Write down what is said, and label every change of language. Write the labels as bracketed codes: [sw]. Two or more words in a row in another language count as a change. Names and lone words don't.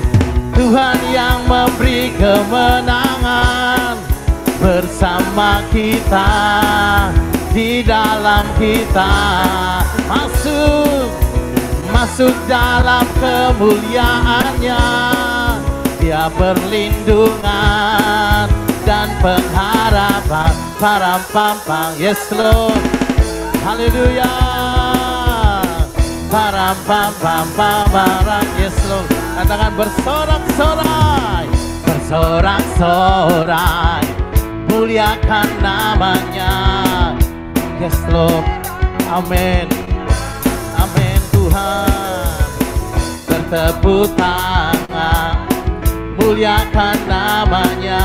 [id] Tuhan yang memberi kemenangan bersama kita, di dalam kita. Masuk dalam kemuliaannya. Dia perlindungan dan pengharapan. Param-pam-pam, [en] yes Lord. [id] Haleluya. Param-pam-pam-pam, [en] yes Lord. [id] Katakan bersorak-sorai, bersorak-sorai, muliakan namanya. [en] Yes Lord. Amin. [id] Amin Tuhan. Bertepuk tangan, muliakan namanya.